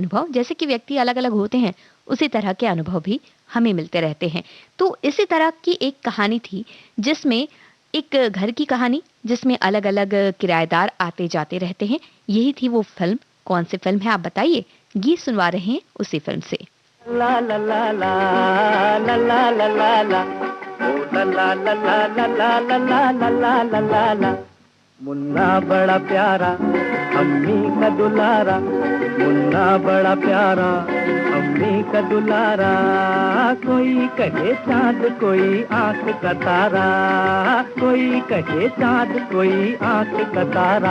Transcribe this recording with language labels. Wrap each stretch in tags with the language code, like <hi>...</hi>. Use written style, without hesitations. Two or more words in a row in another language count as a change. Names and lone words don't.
<hi>जैसे कि व्यक्ति अलग अलग होते हैं उसी तरह के अनुभव भी हमें मिलते रहते हैं। तो इसी तरह की एक कहानी थी जिसमें एक घर की कहानी जिसमें अलग-अलग किराएदार आते जाते रहते हैं। यही थी वो फिल्म। कौन सी फिल्म है आप बताइए? गीत सुनवा रहे हैं उसी फिल्म से। ला ला ला ला ला ला ला ला ला ओ ला ला ला ला ला ला ला ला ला ला ला ला। मुन्ना बड़ा प्यारा अम्मी का दुलारा, मुन्ना बड़ा प्यारा अम्मी का दुलारा। कोई कहे चाँद कोई आंख का तारा, कोई कहे चाँद कोई आंख का तारा।</hi>